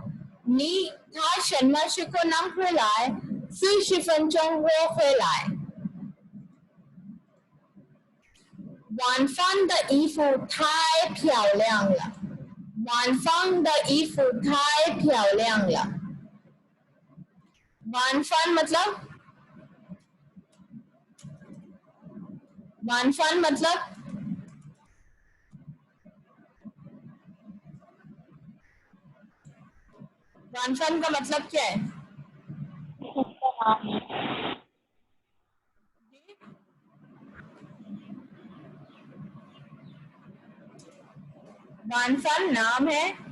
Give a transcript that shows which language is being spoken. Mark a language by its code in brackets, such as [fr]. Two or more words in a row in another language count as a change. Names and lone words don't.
[zh] 他什么时候能回来？40分钟会回来。晚饭的衣服太漂亮了。晚饭的衣服太漂亮了。 [hi] 晚饭 मतलब वानफान मतलब वानफान का मतलब क्या है? वानफान नाम है।